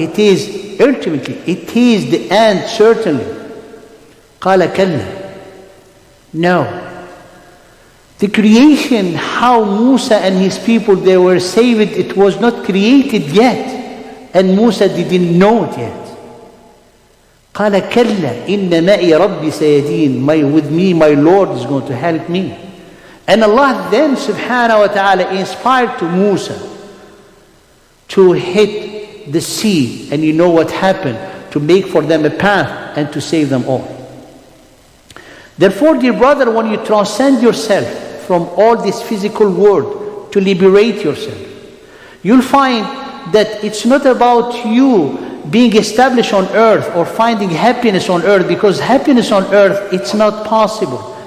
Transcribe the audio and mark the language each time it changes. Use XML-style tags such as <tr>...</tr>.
<en>It is ultimately, it is the end, certainly. Qala kalla. No. The creation, how Musa and his people, they were saved, it was not created yet. And Musa didn't know it yet.</en> <ar>قال كلا إن معي ربي سيهدين.</ar> <en>With me, my Lord is going to help me. And Allah then, subhanahu wa ta'ala, inspired to Musa to hit the sea. And you know what happened? To make for them a path and to save them all. Therefore, dear brother, when you transcend yourself from all this physical world to liberate yourself, you'll find that it's not about you being established on earth or finding happiness on earth, because happiness on earth, it's not possible.</en>